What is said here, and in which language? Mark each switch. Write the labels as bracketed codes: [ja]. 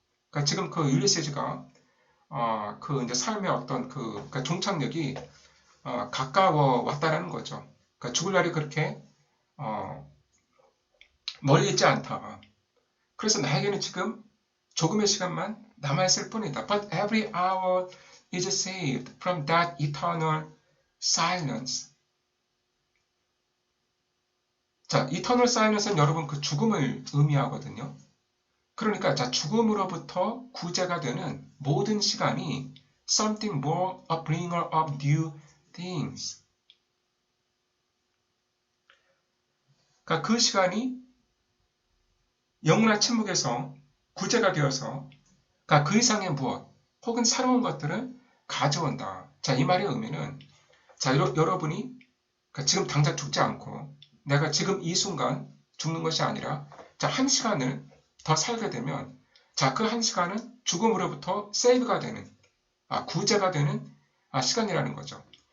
[ko] 그러니까 지금 그 율리시즈가 이제 삶의 어떤 그러니까 종착역이 가까워 왔다라는 거죠. 그러니까 죽을 날이 그렇게 멀리 있지 않다. 그래서 나에게는 지금 조금의 시간만 남아있을 뿐이다. [en] But every hour is saved from that eternal silence. eternal silence [ko] 는 여러분 그 죽음을 의미하거든요. 그러니까 죽음으로부터 구제가 되는 모든 시간이 [en] something more, a bringer of new things. [ko] 그러니까 그 시간이 영원한 침묵에서 구제가 되어서 그 이상의 무엇 혹은 새로운 것들을 가져온다. 이 말의 의미는 여러분이 지금 당장 죽지 않고 내가 지금 이 순간 죽는 것이 아니라 한 시간을 더 살게 되면 그 한 시간은 죽음으로부터 세이브가 되는, 구제가 되는 시간이라는 거죠.